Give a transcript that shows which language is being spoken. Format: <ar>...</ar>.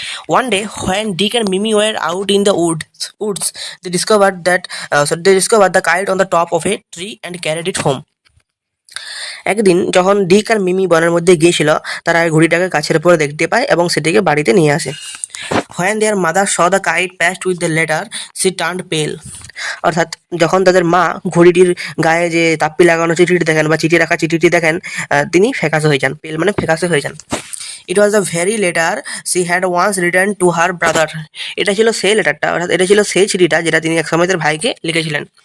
<en>One day when Dick and Mimi were out in the woods they discover the kite on the top of a tree and carried it home.</en> <bn>একদিন যখন ডিক আর মিমি বনের মধ্যে গিয়েছিল, তারা ঘুড়িটাকে গাছের উপরে দেখতে পায় এবং সেটিকে বাড়িতে নিয়ে আসে।</bn> <en>When their mother saw the kite passed with the letter, she turned pale.</en> <bn>অর্থাৎ যখন তাদের মা ঘড়িটির গায়ে যে তাপ্পি লাগানো চিঠিটি দেখেন বা চিঠিটি দেখেন, তিনি ফ্যাকাশে হয়ে যান। পেল মানে ফ্যাকাশে হয়ে যান।</bn> <en>It was the very letter she had once return to her brother.</en> <bn>এটা ছিল সেই লেটারটা, অর্থাৎ এটা ছিল সেই চিঠিটা যেটা তিনি একসময় তার ভাইকে লিখেছিলেন।</bn>